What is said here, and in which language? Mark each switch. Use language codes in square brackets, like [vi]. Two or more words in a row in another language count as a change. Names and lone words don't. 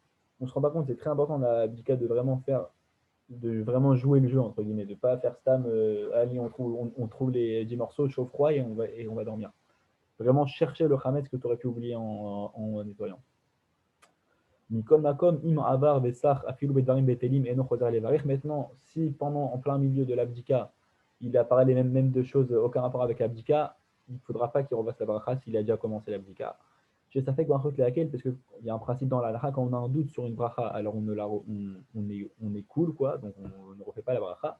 [fr] On ne se rend pas compte, c'est très important l'abdika de vraiment faire de vraiment jouer le jeu, entre guillemets, de ne pas faire stam, allez, on trouve les 10 morceaux, chaud froid et on va dormir. Vraiment chercher le Hametz que tu aurais pu oublier en nettoyant. [he] מכל מקום, אם עבר, ושח, אפילו בדברים בטלים, אינו חוזר לברך. [fr] Maintenant, si pendant, en plein milieu de l'abdika, il apparaît les mêmes deux choses, aucun rapport avec l'abdika, il ne faudra pas qu'il refasse la bracha s'il a déjà commencé l'abdika. Ça fait que laquelle, parce qu'il y a un principe dans la halakha, quand on a un doute sur une bracha, alors on est cool, quoi, donc on ne refait pas la bracha.